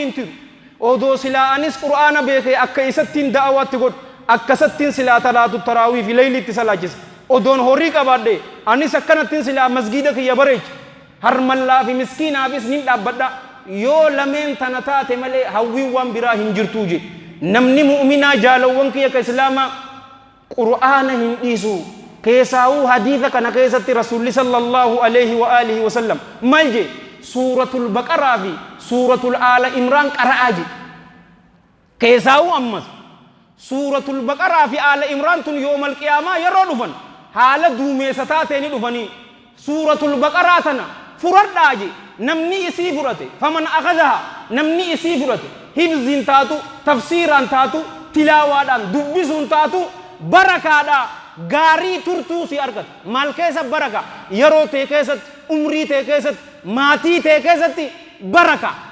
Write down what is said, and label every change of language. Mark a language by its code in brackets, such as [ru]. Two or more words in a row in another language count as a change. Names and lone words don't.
[om] hin tiru odoo silaa anis qur'aana beekee akka isattiin da'awaatti godhu akkasattiin silaa talaatu taraawii fi leeyliitti salaachisa odoon horii qabaadhe anis akkanattiin silaa masgiida kiyya bareecha harmallaa fi miskiinaafis nin dhaabbadha yoo lameen tana taate malee hawwiin waan biraa hin jirtuu je namni mu'minaa jaalawwan kiyya ka islaamaa qur'aana hin dhiisu keessaa'uu hadiisa kana keessatti rasuulli [ar] صلى الله عليه وعلى آله وسلم [om] maal je suuratul baqaraa fi suuratul aala imraan qara'aa je keessaa'uu ammas suuratul baqaraa fi aala imraan tun [ar] يوم القيامة [om] yeroo dhufan haala duumeessa taateeni dhufanii suuratul baqaraa tana furadhaa je namni isii fudhate [ar] فمن أخذها [om] namni isii fudhate hibziin taatu tafsiiraan taatu tilaawaadhaan dubbisuun taatu barakaadhaa gaarii turtuu si argata maal keessa baraka yeroo tee keessatti umrii tee keessatti maatii tee keessatti baraka